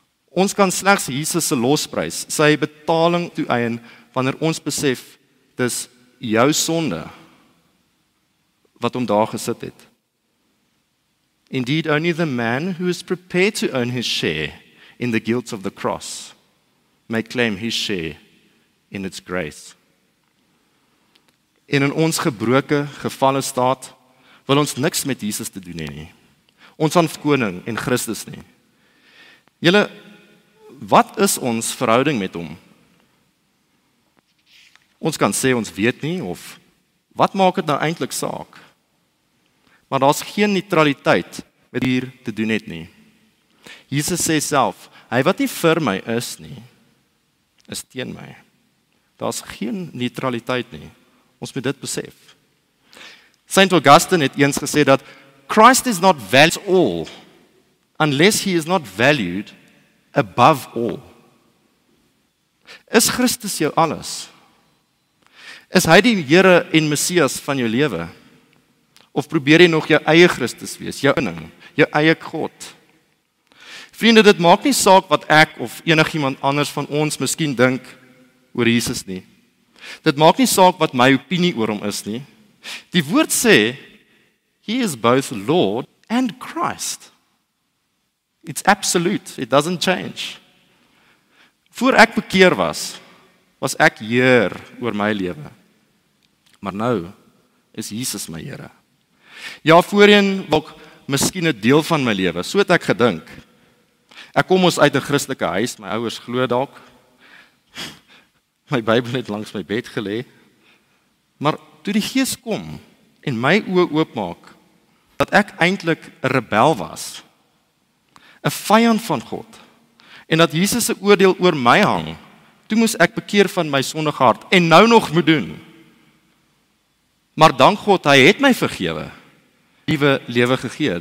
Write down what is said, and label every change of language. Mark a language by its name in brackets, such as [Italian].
[Afrikaans] Ons kan slegs Jesus se losprys, sy betaling toeëien wanneer ons besef dis jou sonde wat hom daar gesit het. [English] Indeed, only the man who is prepared to own his share in the guilt of the cross may claim his share in its grace. [Afrikaans] En in ons gebroke, gevalle staat wil ons niks met Jesus te doen hê nie. Ons aan koning en Christus nie. Julle, wat is ons verhouding met hom? Ons kan sê ons weet nie, of wat maak dit nou eintlik saak? Maar daar's geen neutraliteit met hier te doen het nie. Jesus sê self, hy wat nie vir my is nie, is teen my. Daar's geen neutraliteit nie. Ons moet dit besef. Saint Augustine het eens gesê dat [English] Christ is not valued at all unless he is not valued above all. [Afrikaans] Is Christus jou alles? Is hy die Here en Messias van jou lewe? Of probeer jy nog jou eie Christus wees, jou inning, jou eie God? Vriende, dit maak nie saak wat ek of enigiemand anders van ons miskien dink oor Jesus nie. Dit maak nie saak wat my opinie oor hom is nie. Die woord sê, [English] he is both Lord and Christ. It's absolute, it doesn't change. [Afrikaans] Voor ek bekeer was ek Heer oor my lewe. Maar nou is Jesus my Here. Ja, voorheen was miskien 'n deel van my lewe, so het ek gedink. Ek kom ons uit 'n Christelike huis, my ouers glo dalk. My Bybel het langs my bed gelê. Maar toe die Gees kom en my oë oopmaak dat ek eintlik 'n rebel was, 'n vyand van God, en dat Jesus se oordeel oor my hang, Toe moes ek bekeer van my sondige hart en nou nog moet doen. Maar dank God, hy het my vergewe, nuwe lewe gegee.